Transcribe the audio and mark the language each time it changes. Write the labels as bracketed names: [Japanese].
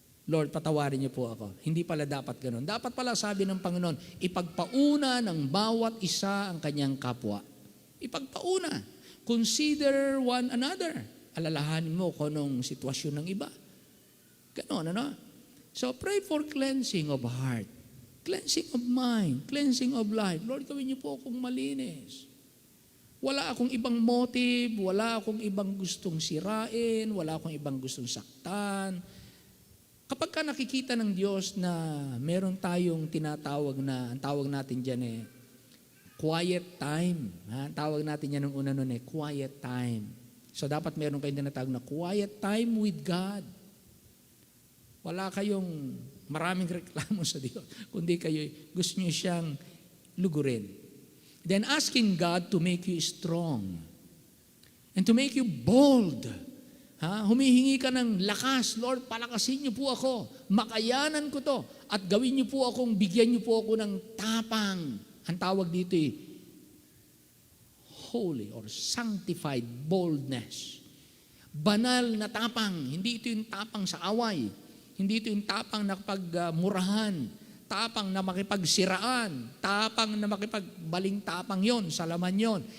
[Filipino] Lord, patawarin niyo po ako. Hindi pala dapat ganon. Dapat pala sabi ng Panginoon, ipagpauna ng bawat isa ang kanyang kapwa. Ipagpauna. [English] Consider one another. [Filipino] Alalahanin mo kung anong sitwasyon ng iba. Ganon, ano? [English] So, pray for cleansing of heart, cleansing of mind, cleansing of life. [Filipino] Lord, gawin niyo po akong malinis. Wala akong ibang motive, wala akong ibang gustong sirain, wala akong ibang gustong saktan. Kapag ka nakikita ng Diyos na meron tayong tinatawag na, ang tawag natin dyan quiet time. Ha? Tawag natin yan ng una nun quiet time. So dapat meron kayong tinatawag na quiet time with God. Wala kayong maraming reklamo sa Diyos, kundi kayo gusto niyo siyang lugurin. [English] Then asking God to make you strong and to make you bold. Ha? [Filipino] Humihingi ka ng lakas, Lord, palakasin niyo po ako, makayanan ko to, at gawin niyo po akong, bigyan niyo po ako ng tapang. Ang tawag dito [English] holy or sanctified boldness. [Filipino] Banal na tapang, hindi ito yung tapang sa away, hindi ito yung tapang na pagmurahan, tapang na makipagsiraan, tapang na makipagbaling tapang yon, sa laman yon.